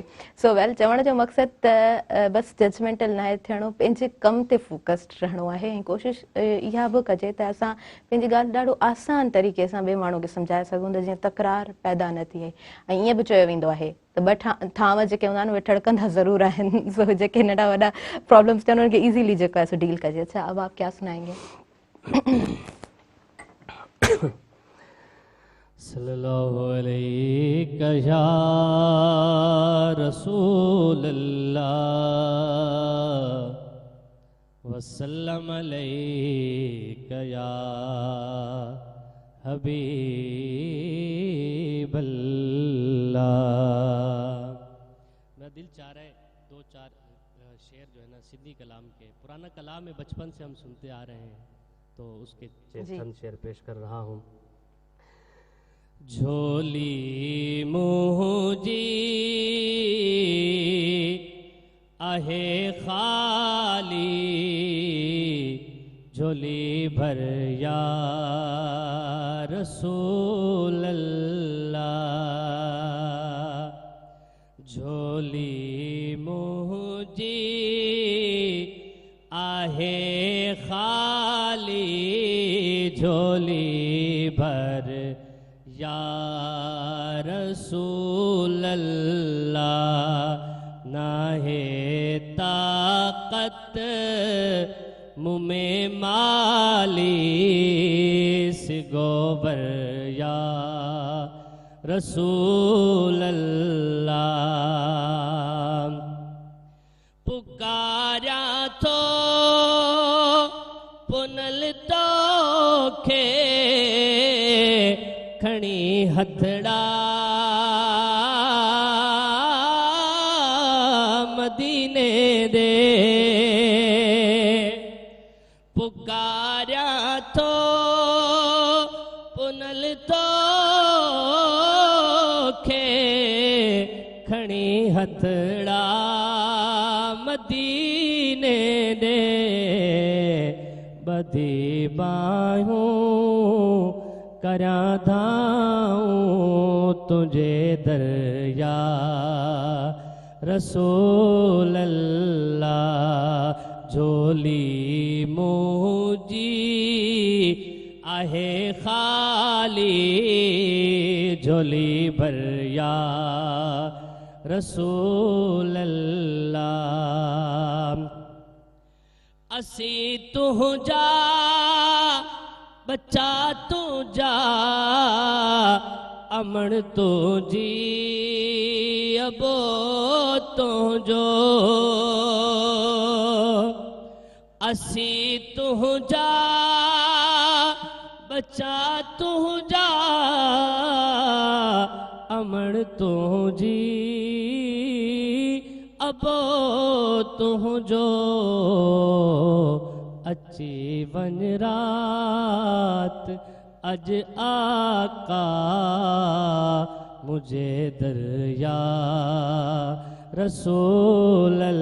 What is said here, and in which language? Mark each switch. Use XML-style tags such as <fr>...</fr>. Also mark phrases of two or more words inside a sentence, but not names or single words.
<en>so well,</en> <sd>चवण जो मक़सदु त बसि जजमेंटल न आहे थियणो, पंहिंजे कम ते फोकस्ड रहणो आहे ऐं कोशिशि इहा बि कजे त असां पंहिंजी ॻाल्हि ॾाढो आसान तरीक़े सां ॿिए माण्हू खे सम्झाए सघूं त जीअं तकरार पैदा न थिए। ऐं ईअं बि चयो वेंदो आहे त ॿ थांव जेके हूंदा आहिनि उहे ठड़कंदा ज़रूरु आहिनि। सो जेके नंढा वॾा प्रॉब्लम्स थियनि उन्हनि खे ईज़ीली जेको आहे सो डील कजे।</sd> <hi>अच्छा, अब आप क्या सुनाएंगे?</hi> <ar>صلى الله عليه يا رسول الله وسلم عليك يا حبيب الله.</ar> <hi>मेरा दिल चाह रहा है 2-4 शेर जो है ना सिंधी कलाम के, पुराना कलाम है, बचपन से हम सुनते आ रहे हैं, तो उसके चंद शेर पेश कर रहा हूँ।</hi> <sd>झोली मुझी आहे खाली, झोली भर</sd> <ar>يا رسول الله.</ar> <sd>झोली मुझी आहे खाली, झोली भर</sd> <ar>يا رسول الله.</ar> <sd>नाहे ताकत मुँह में मालिस गोबर</sd> <ar>يا رسول الله.</ar> <sd>पुकारा तो पुनल तो खे खणी हथड़ा मदीने दे। पुकारा तो पुनल तो खे खणी हथड़ा मदीने दे। बधी बाहों करा धाऊं तुझे दरिया</sd> <ar>رسول الله.</ar> <sd>झोली मुझी आहे खाली, झोली भर</sd> <ar>يا رسول الله.</ar> <sd>असी तुझा बच्चा तुझा, अमण तुझी अबो तुझो। असी तुझा बच्चा तुझा, अमण तुझी अबो तुझो। अची वन रात अज आका मुझे दरिया रसूल</sd>